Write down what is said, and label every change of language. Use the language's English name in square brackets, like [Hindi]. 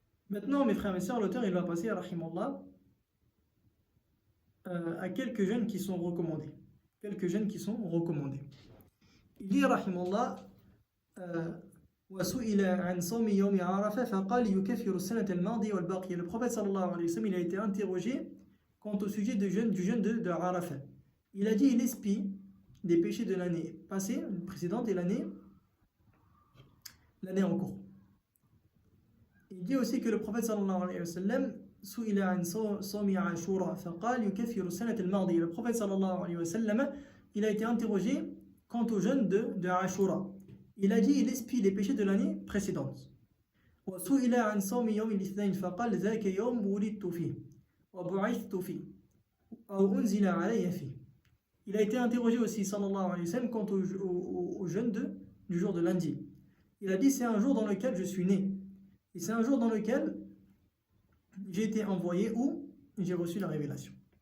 [French] Maintenant, mes frères et sœurs, l'auteur il va passer à rahimallah à quelques jeûnes qui sont recommandés. Quelques jeûnes qui sont recommandés. Il dit, [Arabic] rahimahullah, وسئل عن صوم يوم عرفة فقال يكفر السنة الماضية والباقية. [French] Le prophète sallallahu alayhi wa sallam, il a été interrogé quant au sujet du jeûne de Arafat. Il a dit, il expie des péchés de l'année passée, précédente, et l'année en cours. Il dit aussi que le prophète [Arabic] sallallahu alayhi wa sallam سئل عن صوم عاشوراء فقال يكفر السنة الماضية. [French] Le prophète sallallahu alayhi wa sallam, il a été interrogé quant au jeûne de Ashura. Il a dit, il expie les péchés de l'année précédente. [Arabic] وسئل عن صوم يوم الاثنين فقال ذاك يوم ولدت فيه وبعثت فيه أو أنزل علي فيه. [French] Il a été interrogé aussi sallallahu alayhi wa sallam quant au jeûne du jour de lundi. Il a dit, c'est un jour dans lequel je suis né. Et c'est un jour dans lequel j'ai été envoyé ou j'ai reçu la révélation.